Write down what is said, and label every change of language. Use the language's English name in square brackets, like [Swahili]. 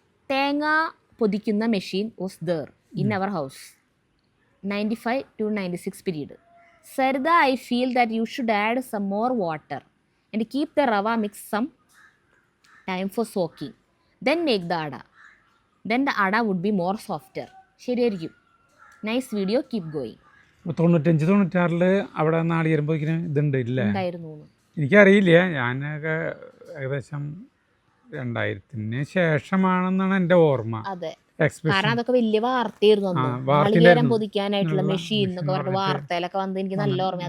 [Malayalam] തേങ്ങ പൊതിക്കുന്ന machine [English] Was there in our house 95 to 96 period. Saritha, I feel that you should add some more water and keep the rava mix some time for soaking, then make the ada, then the ada would be more softer. [Malayalam] ശരിയായിരിക്കും. [English] Nice video, keep going. [Malayalam] 95-96 അവിടെ നാളികേരം പോയിക്കുന്ന ഇതുണ്ട് ഇല്ലേ? ഉണ്ടായിരുന്നു. എനിക്കറിയില്ല, ഞാനൊക്കെ ഏകദേശം 2000-ന് ശേഷമാണെന്നാണ് എൻ്റെ ഓർമ്മ. അതെ, കാരണം അതൊക്കെ വലിയ വാർത്തയായിരുന്നു. നാളികേരം പൊതിക്കാനായിട്ടുള്ള മെഷീൻ എന്നൊക്കെ പറഞ്ഞ വാർത്തയിലൊക്കെ വന്ന് എനിക്ക് നല്ല ഓർമ്മ.